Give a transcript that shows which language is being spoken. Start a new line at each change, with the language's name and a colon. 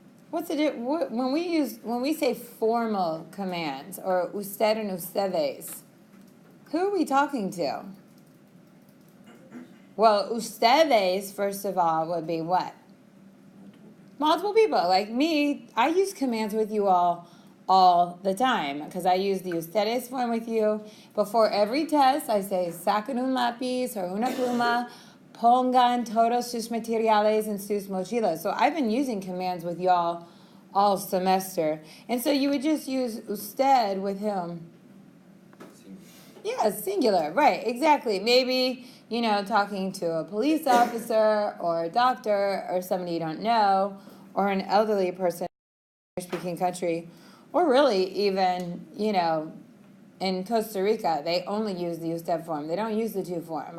English: When we say formal commands, or usted and ustedes, who are we talking to? Well, ustedes, first of all, would be what? Multiple people. Like me, I use commands with you all the time, because I use the ustedes form with you. Before every test, I say,
Spanish: saquen un lápiz
English: or
Spanish: una pluma, pongan todos sus materiales en sus mochilas.
English: So I've been using commands with y'all all semester. And so you would just use usted with him. Yeah, singular, right, exactly. Maybe, talking to a police officer or a doctor or somebody you don't know, or an elderly person in a speaking country, or really even, in Costa Rica, they only use the usted form. They don't use the tu form.